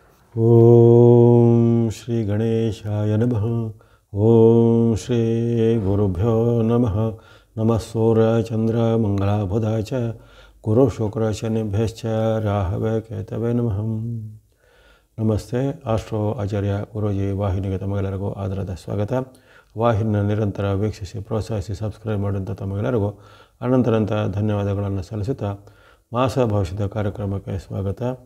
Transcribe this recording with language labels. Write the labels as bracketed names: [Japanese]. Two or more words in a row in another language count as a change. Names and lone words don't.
[Sanskrit] ಓಂ ಶ್ರೀ ಗಣೇಶಾಯ ನಮಃ. ಓಂ ಶ್ರೀ ಗುರುಭ್ಯೋ ನಮಃ. ನಮಃ ಸೂರ್ಯ ಚಂದ್ರ ಮಂಗಳ ಬುಧ ಚ ಗುರು ಶುಕ್ರ ಶನಿಭ್ಯಶ್ಚ ರಾಹವೇ ಕೇತವೇ ನಮಃ. [Kannada] ನಮಸ್ತೆ. ಆಸ್ಟ್ರೋ ಆಚಾರ್ಯ ಗುರೂಜಿ ವಾಹಿನಿಗೆ ತಮಗೆಲ್ಲರಿಗೂ ಆದರದ ಸ್ವಾಗತ. ವಾಹಿನಿನ ನಿರಂತರ ವೀಕ್ಷಿಸಿ ಪ್ರೋತ್ಸಾಹಿಸಿ ಸಬ್ಸ್ಕ್ರೈಬ್ ಮಾಡಿದಂಥ ತಮಗೆಲ್ಲರಿಗೂ ಅನಂತರಂತ ಧನ್ಯವಾದಗಳನ್ನು ಸಲ್ಲಿಸುತ್ತಾ ಮಾಸ ಭವಿಷ್ಯದ ಕಾರ್ಯಕ್ರಮಕ್ಕೆ ಸ್ವಾಗತ.